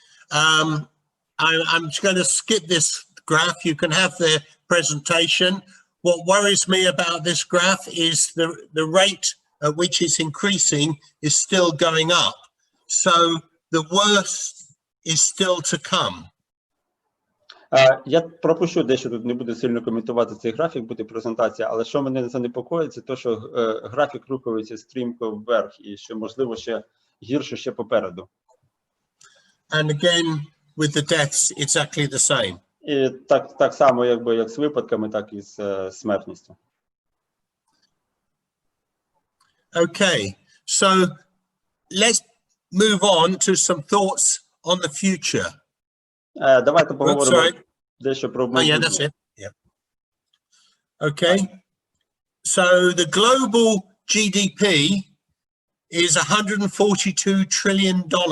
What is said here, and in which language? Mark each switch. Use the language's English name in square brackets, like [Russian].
[English] I'm just going to skip this graph. You can have the presentation. What worries me about this graph is the rate at which it's increasing is still going up. So the worst is still to come. [Ukrainian] Я пропущу дещо, тут не буду сильно коментувати цей графік, буде презентація, але що мене занепокоїть, це те, що графік рухається стрімко вверх і що, можливо, ще гірше ще попереду. [English] And again, with the deaths, exactly the same. [Ukrainian] І так само, як з випадками, так і з смертністю. [English] Okay, so let's move on to some thoughts on the future. [Ukrainian] Давайте поговоримо дещо про [English] Oh, yeah, that's it. Yeah. Okay. So the global GDP is $142 trillion.